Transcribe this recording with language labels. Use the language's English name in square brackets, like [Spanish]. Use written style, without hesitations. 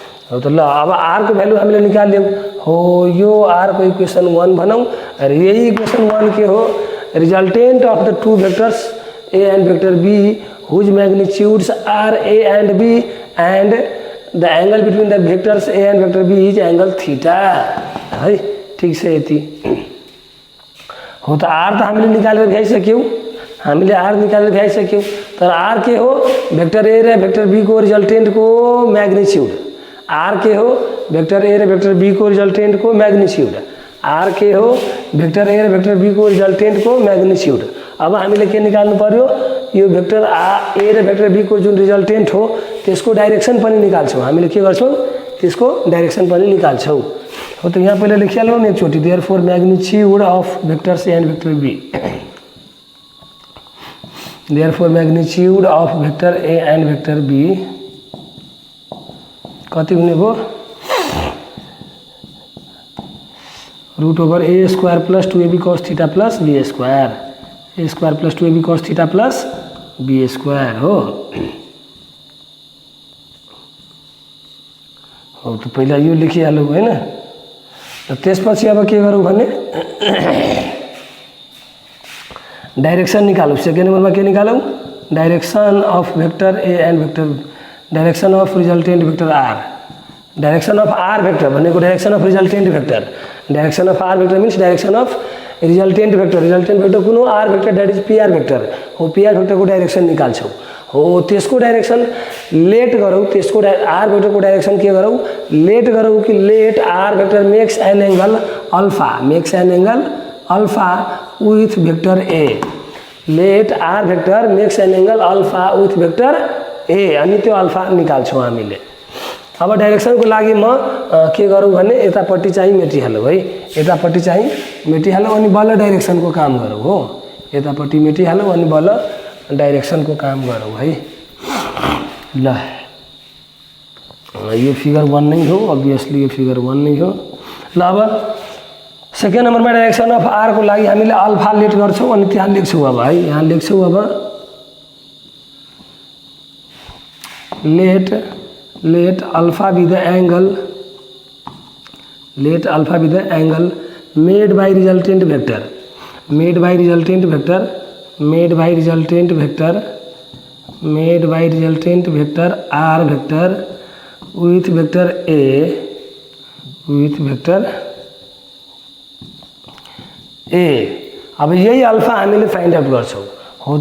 [Nepali] हो त ल अब आर को भ्यालु हामीले निकाल्यौँ हो। यो आर को इक्वेसन 1 भनौँ र यही इक्वेसन 1 के हो [English] Resultant of the two vectors A and vector B whose magnitudes are A and B and the angle between the vectors A and vector B is angle theta है। [Nepali] ठीक छ यति हो। त आर त हामीले निकालेर भ्याइसक्यौँ, हामीले आर निकालेर भ्याइसक्यौँ तर आर के हो भेक्टर ए र भेक्टर बी को रिजल्टेन्ट को मैग्निट्यूड, आर के हो भेक्टर ए र भेक्टर बी को रिजल्टेन्ट को मैग्निट्यूड, आर के हो भेक्टर ए र भेक्टर बी को रिजल्टेन्ट को मैग्निट्यूड। अब हामीले के निकाल्नु पर्यो यो भेक्टर ए र भेक्टर बी को जुन रिजल्टेन्ट हो त्यसको डाइरेक्सन पनि निकाल्छौँ। हामीले के गर्छौँ त्यसको डाइरेक्सन पनि निकाल्छौँ। हो त यहाँ पहिला लेखिहालौँ न एकचोटि [English] Therefore magnitude of vectors A and vector B, therefore magnitude of vector A and vector B कति हुने भयो root over A square plus 2ab cos theta plus B square, A square plus 2ab cos theta plus B square हो। [Nepali] हो त पहिला यो लेखिहालौँ होइन। र त्यसपछि अब के गरौँ भने डाइरेक्सन निकालौँ। सेकेन्ड नम्बरमा के निकालौँ [English] Direction of vector A and vector, direction of resultant vector R, direction of R vector भनेको direction of resultant vector, direction of R vector means direction of resultant vector, resultant vector कुन हो R vector that is PR vector हो। [Nepali] PR भेक्टरको direction निकाल्छौँ हो। त्यसको direction late गरौँ, त्यसको are भेक्टरको direction के गरौँ लेट गरौँ कि [English] let R vector makes an angle alpha, makes an angle alpha with vector A, let R vector makes an angle alpha with vector A [Nepali] अनि त्यो अल्फा निकाल्छौँ हामीले। अब डाइरेक्सनको लागि म के गरौँ भने यतापट्टि चाहिँ मेटिहालौँ है, यतापट्टि चाहिँ मेटिहालौँ अनि बल्ल डाइरेक्सनको काम गरौँ हो। यतापट्टि मेटिहालौँ अनि बल्ल डाइरेक्सनको काम गरौँ है। ल यो फिगर 1 नै हो, अभियसली यो फिगर 1 नै हो। ल अब सेकेन्ड नम्बरमा डाइरेक्सन अफ आर को लागि हामीले अल्फा लेट गर्छौँ अनि त्यहाँ लेख्छौँ अब है, यहाँ लेख्छौँ अब [English] let alpha be the angle, let alpha be the angle made by resultant vector, made by resultant vector, made by resultant vector, made by resultant vector r vector with vector a, with vector a। [Nepali] अब यही alpha हामीले find out गर्छौँ हो।